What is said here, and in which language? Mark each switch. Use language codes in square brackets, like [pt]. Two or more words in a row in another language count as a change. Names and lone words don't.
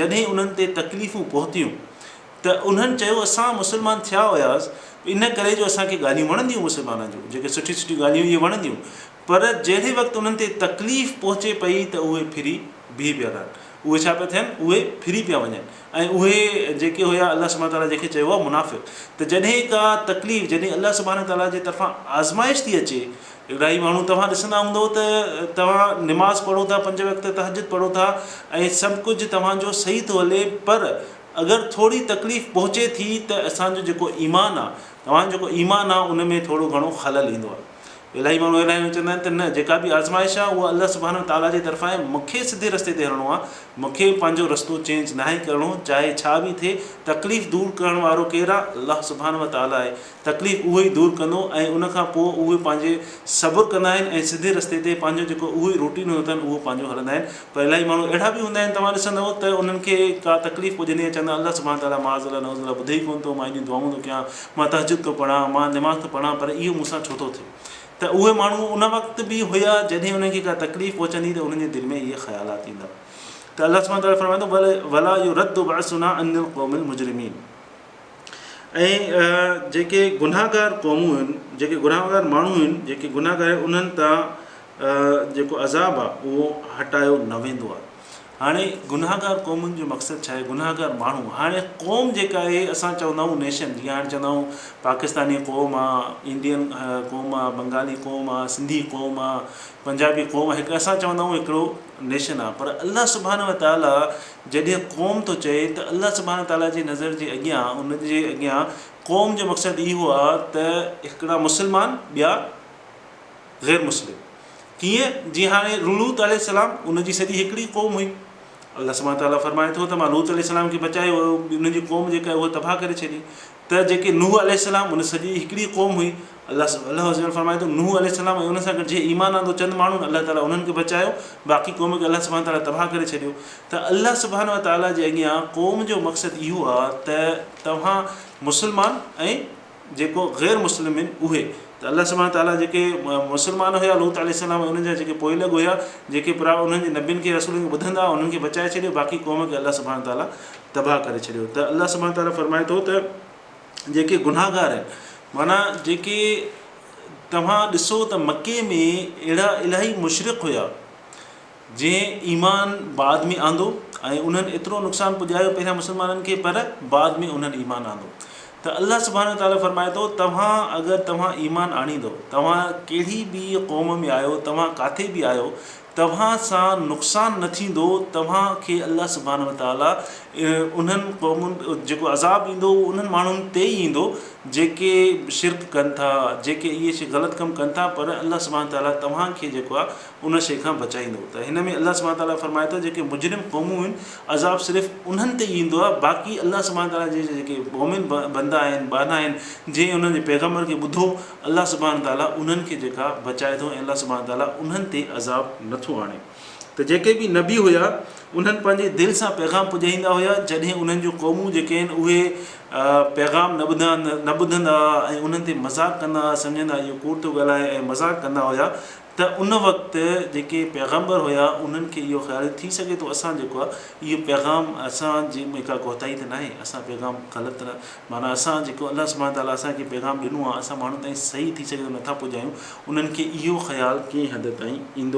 [sd] जॾहिं उन्हनि ते तकलीफ़ूं पहुतियूं त उन्हनि चयो असां मुस्लमान थिया हुयासीं इन करे जो असांखे ॻाल्हियूं वणंदियूं मुस्लमाननि जूं, जेके सुठियूं सुठियूं ॻाल्हियूं इहे वणंदियूं, पर जहिड़े वक़्तु उन्हनि ते तकलीफ़ पहुचे पई त उहे फिरी बीह पिया रहनि। उहे छा पिया थियनि, उहे फिरी पिया वञनि ऐं उहे जेके हुया अलाह सुब्हानहु व तआला जंहिंखे चयो आहे मुनाफ़िक़। त जॾहिं का तकलीफ़, जॾहिं अलाह सुब्हानहु व तआला जे तरफ़ां आज़माइश थी अचे, इलाही माण्हू तव्हां ॾिसंदा हूंदव त तव्हां निमाज़ पढ़ो था, 5 वक़्त तहज्जुद पढ़ो था ऐं सभु कुझु तव्हांजो सही थो हले, पर अगरि थोरी तकलीफ़ पहुचे थी त असांजो जेको ईमान आहे, तव्हांजो जेको ईमान आहे उन में थोरो घणो ख़लल ईंदो आहे। इलाही माण्हू अहिड़ा आहिनि चवंदा आहिनि त न, जेका बि आज़माइश आहे उहा अलाह सुब्हानहु व तआला जे तरफ़ां आहे, मूंखे सिधे रस्ते ते हलणो आहे, मूंखे पंहिंजो रस्तो चेंज न आहे करिणो, चाहे छा बि थिए। तकलीफ़ दूरि करण वारो केरु आहे? अलाह सुब्हानहु व तआला आहे। तकलीफ़ उहो ई दूरि कंदो ऐं उनखां पोइ उहे पंहिंजे सब्र कंदा आहिनि ऐं सिधे रस्ते ते पंहिंजो जेको उहे रूटीन हूंदा आहिनि उहो पंहिंजो हलंदा आहिनि। पर इलाही माण्हू अहिड़ा बि हूंदा आहिनि, तव्हां ॾिसंदव त उन्हनि खे का तकलीफ़ पुॼंदी आहे, चवंदा अलाह सुब्हानहु व तआला माज़अल्लाह नऊज़ुबिल्लाह ॿुधे ई कोन थो, मां एॾियूं दुआऊं थो कयां, मां तहज्जुद थो पढ़ां, मां निमाज़ थो पढ़ां, पर इहो मूंसां छो थो थिए। त उहे माण्हू उन वक़्तु बि हुया जॾहिं उन्हनि खे का तकलीफ़ पहुचंदी त उन्हनि जे दिलि में इहे ख़्यालात ईंदा। त अलाह सुब्हानहु व तआला फरमाए थो [ar] ولا يرد بأسنا عن القوم المجرمين. [sd] ऐं जेके गुनाहगार क़ौमूं आहिनि, जेके गुनाहगार माण्हू आहिनि, जेके गुनाहगार उन्हनि तां जेको अज़ाब आहे उहो हटायो न वेंदो आहे। हाणे गुनाहगार क़ौमुनि जो मक़सदु छा आहे? गुनाहगार माण्हू, हाणे क़ौम जेका आहे असां चवंदा आहियूं नेशन, जीअं हाणे चवंदा आहियूं पाकिस्तानी क़ौम आहे, इंडियन क़ौम आहे, बंगाली क़ौम आहे, सिंधी क़ौम आहे, पंजाबी क़ौम आहे, हिकु असां चवंदा आहियूं हिकिड़ो नेशन आहे। पर अलाह सुब्हानहु व तआला जॾहिं क़ौम थो चए त अलाह सुब्हानहु व तआला जी नज़र जे अॻियां, उन जे अॻियां क़ौम जो मक़सदु इहो आहे त हिकिड़ा मुस्लमान, ॿिया ग़ैर मुस्लिम। कीअं? जीअं हाणे लूत अलैहिस्सलाम उनजी सॼी हिकिड़ी क़ौम हुई, अलाह सुब्हानहु व तआला फरमाए थो त मां लूत अलैहिस्सलाम खे बचायो, उनजी क़ौम जेका आहे उहा तबाह करे छॾी। त जेके नूह अलैहिस्सलाम उन सॼी हिकिड़ी क़ौम हुई, अलाह फरमाए थो नूह अलैहिस्सलाम ऐं उन सां गॾु जे ईमान आंदो चंद माण्हुनि, अलाह ताला उन्हनि खे बचायो, बाक़ी क़ौम खे अलाह सुब्हानहु व तआला तबाह करे छॾियो। त अलाह सुब्हानहु व तआला जे अॻियां क़ौम जो मक़सदु इहो आहे त तव्हां मुस्लमान ऐं जेको ग़ैर मुस्लिम आहिनि उहे। त अलाह सुब्हानहु व तआला जेके मुस्लमान हुया लूत अलैहिस्सलाम ऐं उन्हनि जा जेके पोइलॻ हुया, जेके उन्हनि जे नबियुनि खे रसूलनि खे ॿुधंदा, उन्हनि खे बचाए छॾियो, बाक़ी क़ौम खे अलाह सुब्हानहु व तआला तबाह करे छॾियो। त अलाह सुब्हानहु व तआला फरमाए थो त जेके गुनाहगार आहिनि, माना जेके तव्हां ॾिसो त मके में अहिड़ा इलाही मुशरिक़ हुया जंहिं ईमान बाद में आंदो ऐं उन्हनि एतिरो नुक़सानु पुॼायो पहिरियां मुस्लमाननि खे, पर बाद में उन्हनि ईमान आंदो। त अलाह सुब्हानहु व तआला फरमाए थो तव्हां अगरि तव्हां ईमान आणींदो, तव्हां कहिड़ी बि क़ौम में आहियो, तव्हां किथे बि आहियो, तव्हां सां नुक़सानु न थींदो, तव्हांखे अलाह सुब्हानहु व तआला उन्हनि क़ौमुनि जेको अज़ाब ईंदो उहो उन्हनि माण्हुनि ते ई ईंदो जेके शिरक कनि था, जेके इहे शइ ग़लति कमु कनि था, पर अलाह सुब्हानहु व तआला तव्हांखे जेको आहे उन शइ खां बचाईंदो। त हिन में अलाह सुब्हानहु व तआला फरमाए थो जेके मुजरिम क़ौमूं आहिनि अज़ाब सिर्फ़ु उन्हनि ते ई ईंदो आहे, बाक़ी अलाह सुब्हानहु व तआला जे जेके मोमिन बंदा आहिनि, बाना आहिनि, जंहिं उन्हनि जे पैगम्बर खे ॿुधो, अलाह सुब्हानहु व तआला उन्हनि खे जेका बचाए थो ऐं अलाह सुब्हानहु व तआला उन्हनि ते अज़ाब नथो आणे। त त जेके बि नबी हुया उन्हनि पंहिंजे दिलि सां पैगाम पुॼाईंदा हुया, जॾहिं उन्हनि जूं क़ौमूं जेके आहिनि उहे पैगाम न ॿुधंदा ऐं उन्हनि ते मज़ाक़ कंदा, सम्झंदा इहो कूड़ थो ॻाल्हाए ऐं मज़ाक़ कंदा हुया, त उन वक़्तु जेके पैगम्बर हुया उन्हनि खे इहो ख़्यालु थी सघे थो असां जेको आहे इहो पैगाम असांजे में का कोताही त न आहे, असां पैगाम ग़लति न माना असां जेको अलाह सुब्हानहू ताला असांखे पैगाम ॾिनो आहे असां माण्हुनि ताईं सही थी सघे थो नथा पुॼायूं, उन्हनि खे इहो ख़्यालु कंहिं हद ताईं ईंदो।